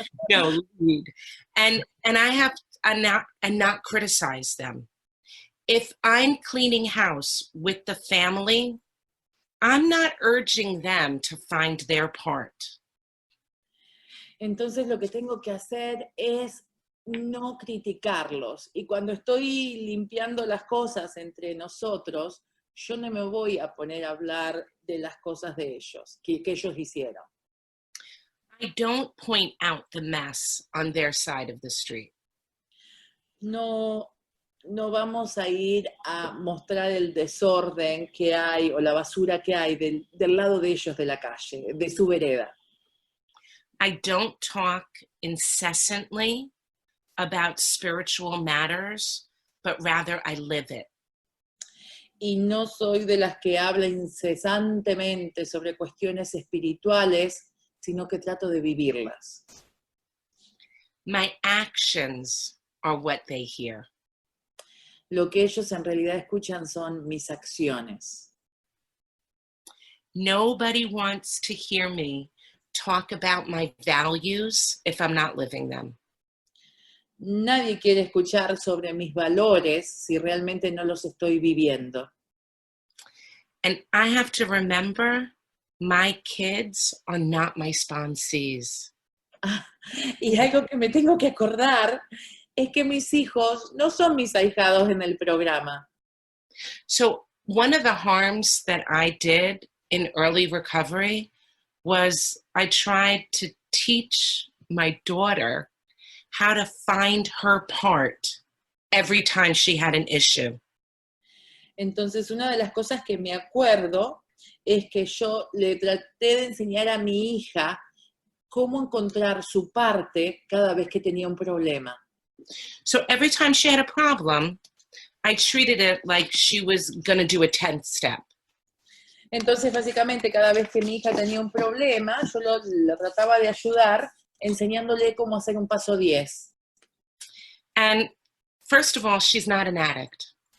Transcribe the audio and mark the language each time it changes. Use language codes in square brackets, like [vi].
[en] No, lead. And I have and not criticize them. If I'm cleaning house with the family, I'm not urging them to find their part. [es] Entonces lo que tengo que hacer es no criticarlos. Y cuando estoy limpiando las cosas entre nosotros, yo no me voy a poner a hablar de las cosas de ellos, que ellos hicieron. [en] I don't point out the mess on their side of the street. [es] No vamos a ir a mostrar el desorden que hay o la basura que hay del lado de ellos de la calle, de su vereda. [en] I don't talk incessantly about spiritual matters, but rather I live it. [es] Y no soy de las que habla incesantemente sobre cuestiones espirituales, sino que trato de vivirlas. [en] My actions are what they hear. [es] Lo que ellos en realidad escuchan son mis acciones. [en] Nobody wants to hear me talk about my values if I'm not living them. [es] Nadie quiere escuchar sobre mis valores si realmente no los estoy viviendo. [en] And I have to remember my kids are not my sponsees. [es] Y algo que me tengo que acordar es que mis hijos no son mis ahijados en el programa. [en] So one of the harms that I did in early recovery was I tried to teach my daughter how to find her part every time she had an issue. [es] Entonces, una de las cosas que me acuerdo es que yo le traté de enseñar a mi hija cómo encontrar su parte cada vez que tenía un problema. [en] So every time she had a problem, I treated it like she was going to do a 10th step. [es] Entonces, básicamente, cada vez que mi hija tenía un problema, yo lo trataba de ayudar enseñándole cómo hacer un paso 10. [en] And first of all, she's not an addict.